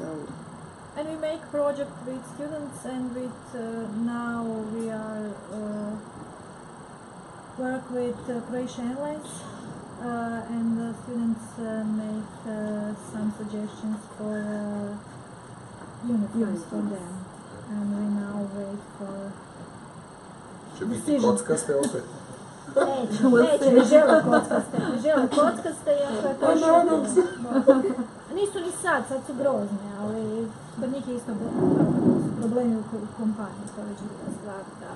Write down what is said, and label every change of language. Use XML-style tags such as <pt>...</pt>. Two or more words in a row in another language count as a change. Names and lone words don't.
<en>And we make project with students, and with now we are work with Croatian Airlines and the students make some suggestions for uniforms for them. And we now wait for</en> <hr>Će biti</hr> <en>decision.</en> <hr>kockaste opet? Neće, ne žele kockaste, iako je to nisu ni sad su grozne, ali kod njih je isto su problemi u kompaniji, to je već druga stvar, da.</hr>